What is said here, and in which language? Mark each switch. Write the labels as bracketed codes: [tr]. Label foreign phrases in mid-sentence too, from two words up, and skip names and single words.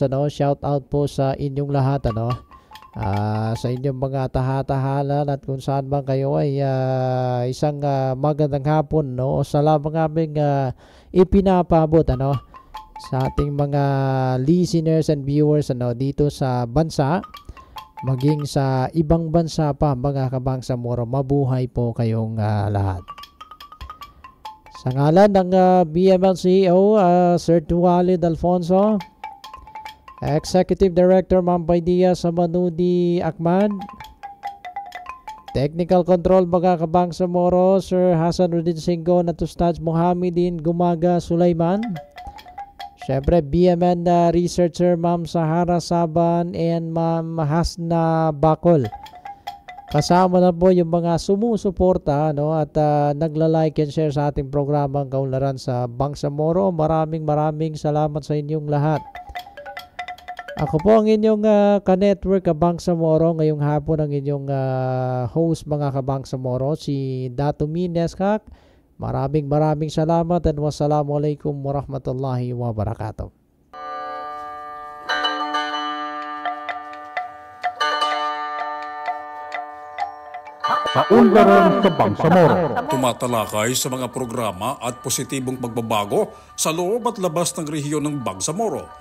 [tl] Shout out po sa inyong lahat. Sa inyong mga tahatahalan at kung saan man kayo ay isang magandang hapon o salamat aming ipinapabot sa ating mga [en] listeners and viewers [tl] dito sa bansa. Maging sa ibang bansa pa mga kabangsamoro, mabuhay po kayong lahat. Sa ngalan ng BML CEO, Sir Tuwalid Alfonso, Executive Director Ma'am Paidia Samanudi Akman, Technical Control mga kabangsamoro, Sir Hasanuddin Singgo, Natustad Mohamedin Gumaga Sulaiman, syempre, BMN researcher Ma'am Sahara Saban and Ma'am Hasna Bakol. Kasama na po yung mga sumusuporta at nagla- [en] like and share [tl] sa ating programang Kaunlaran sa Bangsamoro. Maraming salamat sa inyong lahat. Ako po ang inyong ka-network Bangsamoro. Ngayong hapon ang inyong host mga kabangsamoro, si Dato Mineskak. Maraming salamat at [ar] والسلام عليكم ورحمة الله وبركاته. [tl] Kaunlaran sa Bangsamoro. Tumatalakay sa mga programa at positibong pagbabago sa loob at labas ng rehiyon ng Bangsamoro.